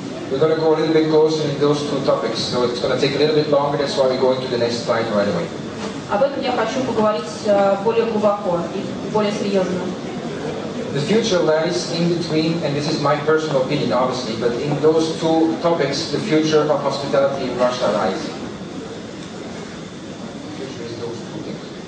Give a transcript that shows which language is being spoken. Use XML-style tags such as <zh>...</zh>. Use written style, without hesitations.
<en>We're going to go a little bit closer in those two topics, so it's going to take a little bit longer. That's why we're going to the next slide right away.</en> <ru>Об этом я хочу поговорить более глубоко и более серьезно.</ru> <en>The future lies in between, and this is my personal opinion, obviously, but in those two topics, the future of hospitality in Russia lies. The future is those two things.</en>